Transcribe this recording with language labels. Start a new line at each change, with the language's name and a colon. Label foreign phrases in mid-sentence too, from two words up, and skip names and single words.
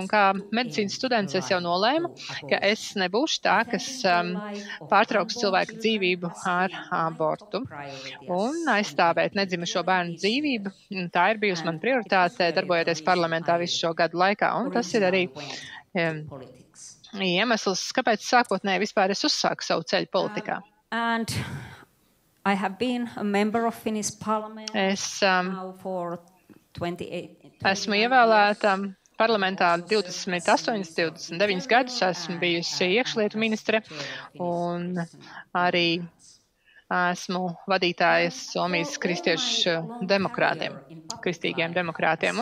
Latvian: Un kā medicīnas students es jau nolēmu, ka es nebūšu tā, kas pārtrauks cilvēku dzīvību ar abortu un aizstāvēt nedzimušo bērnu dzīvību. Tā ir bijusi man prioritāte, darbojoties parlamentā visu šo gadu laikā, un tas ir arī iemesls, kāpēc sākotnēji vispār es uzsāku savu ceļu politikā.
English: And I have been a member of Finnish Parliament now for 28.
Latvian: Esmu ievēlēta parlamentā 29 gadus, esmu bijusi iekšlietu ministre un arī esmu vadītājas Somijas kristiešu demokrātiem, kristīgiem demokrātiem.